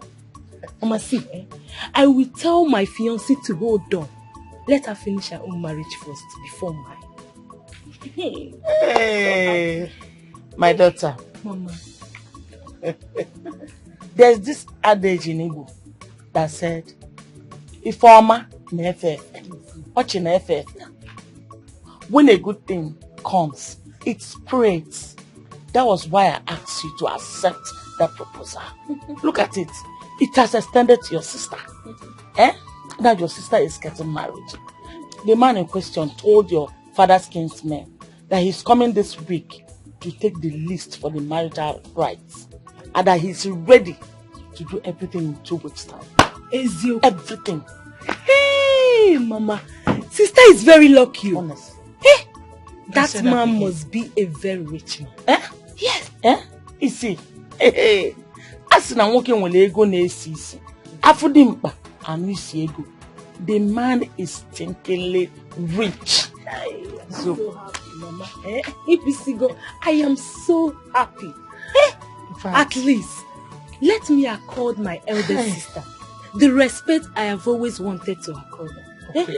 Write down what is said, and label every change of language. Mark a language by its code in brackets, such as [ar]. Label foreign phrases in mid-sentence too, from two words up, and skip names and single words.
[en] Mama, see, I will tell my fiancé to hold on. Let her finish her own marriage first before mine. Hey, my daughter. Mama. There's this adage in Igbo that said, [ig] Ifeoma na-efe Ochi na-efe. [en] When a good thing comes, it spreads. That was why I asked you to accept that proposal. Look at it. It has extended to your sister. Now your sister is getting married. The man in question told your father's kinsmen that he's coming this week to take the list for the marital rights and that he's ready to do everything in 2 weeks' time. Everything. Hey, Mama. Sister is very lucky. Honest. Hey, that man must be a very rich man. Yes. You see, [ig] as na nwoke nwere ego na-esi isi, afụdị mkpa anụ isi ego. [en] The man is stinkingly rich. So happy, Mama. I am so happy. At least, let me accord my elder sister the respect I have always wanted to accord her.